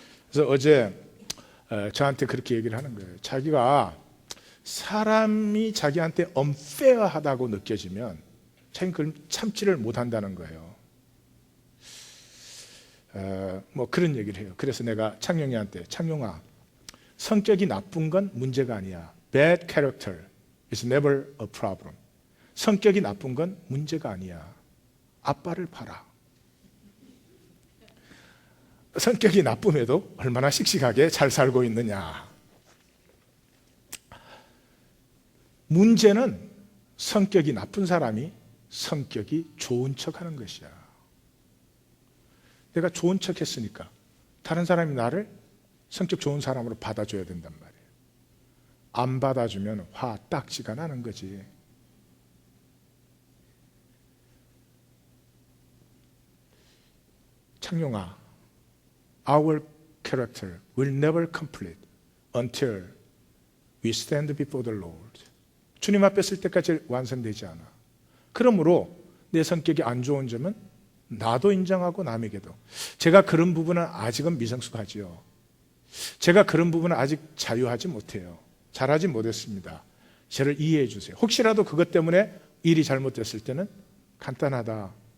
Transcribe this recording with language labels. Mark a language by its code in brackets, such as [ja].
[ko] 그래서 어제 저한테 그렇게 얘기를 하는 거예요. 자기가 사람이 자기한테 unfair하다고 느껴지면 자기는 그걸 참지를 못한다는 거예요. 뭐 그런 얘기를 해요. 그래서 내가 창룡이한테, 창룡아, 성격이 나쁜 건 문제가 아니야. [en] Bad character is never a problem. [ko] 성격이 나쁜 건 문제가 아니야. 아빠를 봐라. 성격이 나쁨에도 얼마나 씩씩하게 잘 살고 있느냐. 문제는 성격이 나쁜 사람이 성격이 좋은 척하는 것이야. 내가 좋은 척 했으니까 다른 사람이 나를 성격 좋은 사람으로 받아줘야 된단 말이에요. 안 받아주면 화 딱지가 나는 거지. [en] 창룡아, our character will never complete until we stand before the Lord. [ko] 주님 앞에 설 때까지 완성되지 않아. 그러므로 내 성격이 안 좋은 점은 나도 인정하고 남에게도. 제가 그런 부분은 아직은 미성숙하지요. 제가 그런 부분은 아직 자유하지 못해요. 잘하지 못했습니다. 저를 이해해 주세요. 혹시라도 그것 때문에 일이 잘못됐을 때는 간단하다.